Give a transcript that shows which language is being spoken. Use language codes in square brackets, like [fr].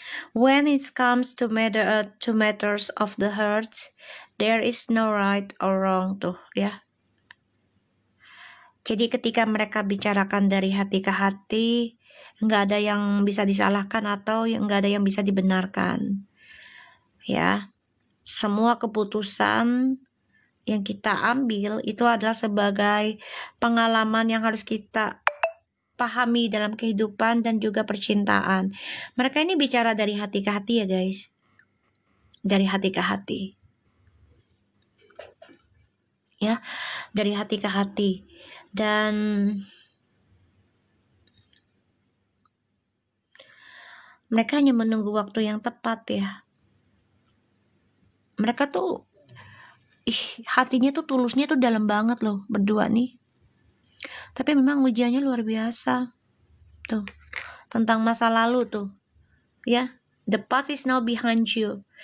[en] When it comes to matters of the heart, there is no right or wrong [id] tuh ya. Jadi ketika mereka bicarakan dari hati ke hati, nggak ada yang bisa disalahkan atau nggak ada yang bisa dibenarkan. Ya, semua keputusan yang kita ambil itu adalah sebagai pengalaman yang harus kita pahami dalam kehidupan dan juga percintaan. Mereka ini bicara dari hati ke hati ya guys. Dari hati ke hati. Ya, dari hati ke hati. Dan mereka hanya menunggu waktu yang tepat ya. Mereka tuh hatinya tuh tulusnya tuh dalam banget loh berdua nih. Tapi memang ujiannya luar biasa. Tuh, tentang masa lalu tuh. [en] Ya, the past is now behind you.